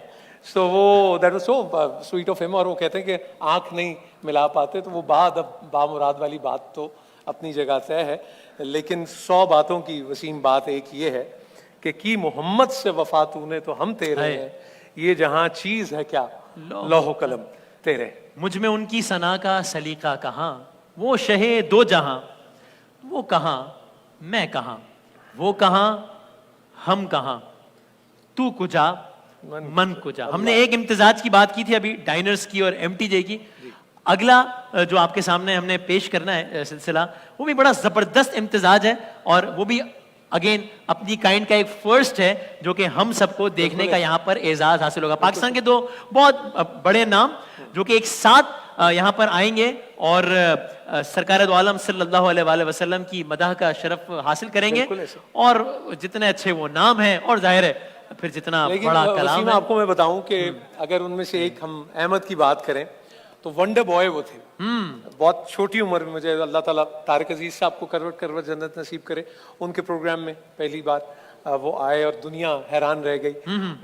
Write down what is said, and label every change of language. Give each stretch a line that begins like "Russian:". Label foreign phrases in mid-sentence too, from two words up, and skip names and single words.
Urdu: سو وہ
English: that was so sweet of him.
Urdu: اور وہ کہتے ہیں کہ آنکھ نہیں ملا پاتے, تو وہ بامراد والی بات تو اپنی جگہ طے ہے, لیکن 100 باتوں کی وسیم بات ایک یہ ہے کہ کی محمد سے وفا تو نے تو ہم تیرے ہیں, یہ جہاں چیز ہے کیا لوح و قلم تیرے. مجھ میں ان کی ثنا کا سلیقہ کہاں, وہ شہ دو جہاں, وہ کہاں میں کہاں, وہ کہاں ہم کہاں,
Persian: تو کجا من کجا.
Urdu: ہم نے ایک امتزاج کی بات کی تھی ابھی ڈائنرز کی اور ایم ٹی جے کی. اگلا جو آپ کے سامنے ہم نے پیش کرنا ہے سلسلہ, وہ بھی بڑا زبردست امتزاج ہے, اور وہ بھی اگین اپنی کائنڈ کا ایک فرسٹ ہے جو کہ ہم سب کو دیکھنے کا یہاں پر اعزاز حاصل ہوگا. پاکستان کے دو بہت بڑے نام جو کہ ایک ساتھ یہاں پر آئیں گے اور سرکار دو عالم صلی اللہ علیہ وآلہ وسلم کی مدح کا شرف حاصل کریں گے, اور جتنے اچھے وہ نام ہیں, اور ظاہر ہے پھر جتنا लेकिन بڑا کلام वसीम है। آپ کو میں بتاؤں کہ اگر ان میں سے ایک ہم احمد کی بات کریں تو
English: wonder boy
Urdu: وہ تھے. بہت چھوٹی عمر میں مجھے اللہ تعالیٰ طارق عزیز صاحب کو کروٹ کروٹ جنت نصیب کرے، ان کے پروگرام میں پہلی بار وہ آئے اور دنیا حیران رہ گئی.